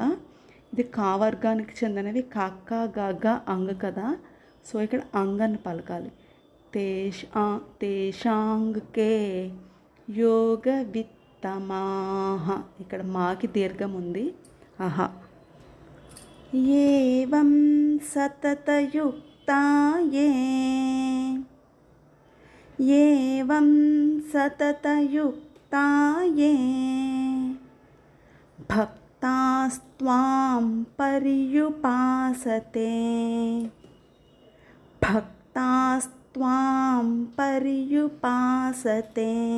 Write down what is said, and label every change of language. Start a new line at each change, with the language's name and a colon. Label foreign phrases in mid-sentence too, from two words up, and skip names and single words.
Telugu: ఇది కా వర్గానికి చెందినవి. కాక్క గగ అంగ్ కదా, సో ఇక్కడ అంగ్ అని పలకాలి.
Sanskrit: తేషాం కే యోగవిత్తమాః.
Telugu: ఇక్కడ మాకి దీర్ఘం ఉంది. అహ.
Sanskrit: एवं सततयुक्ता ये एवं सततयुक्ता ये भक्तास्त्वां पर्युपासते भक्तास्त्वां पर्युपासते